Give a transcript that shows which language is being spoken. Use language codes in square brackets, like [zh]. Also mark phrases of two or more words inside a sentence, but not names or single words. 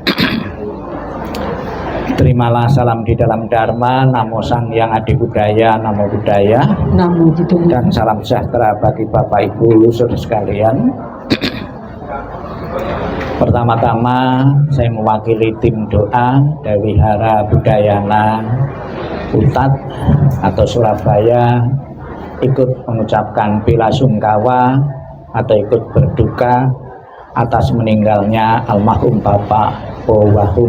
[id] Terimalah salam di dalam Dharma, [pi] Namo Sang Hyang Adi Budaya, Namo Buddhaya. Namo Buddhaya. [id] Dan salam sejahtera bagi Bapak Ibu saudara sekalian. Pertama-tama saya mewakili tim doa dari Wihara Budayana Utat atau Surabaya ikut mengucapkan bela sungkawa atau ikut berduka atas meninggalnya almarhum Bapak Po Wahum.